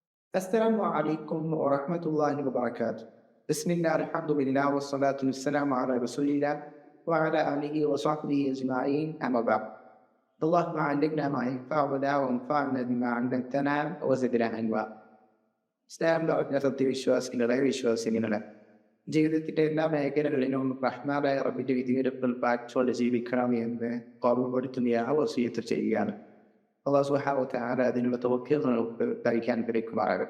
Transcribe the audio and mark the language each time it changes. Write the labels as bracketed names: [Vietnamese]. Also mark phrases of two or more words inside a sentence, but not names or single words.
[Arabic] السلام عليكم ورحمة الله وبركاته. بسم الله الحمد لله والصلاة والسلام على رسول الله وعلى آله وصحبه أجمعين أما بعد. اللهم علمنا ما ينفعنا وانفعنا بما علمتنا وزدنا علما. [Malayalam] ഇസ്ലാമിലെ സത്യവിശ്വാസികളെ വിശ്വാസികളെ ജീവിതത്തിന്റെ എല്ലാ മേഖലകളിലും റഹ്മാനായ റബ്ബിന്റെ വിധിവിലക്കുകൾ പാലിച്ചുകൊണ്ട് ജീവിക്കണം എന്ന് ഓർമ്മപ്പെടുത്തുന്ന ആ വസിയത്ത് ചെയ്യുകയാണ്. [Arabic] الله سبحانه وتعالى [Malayalam] അതിനുള്ള തൗഫീഖ് നമുക്ക് കഴിക്കാൻ കഴിക്കുമാറാകട്ടെ.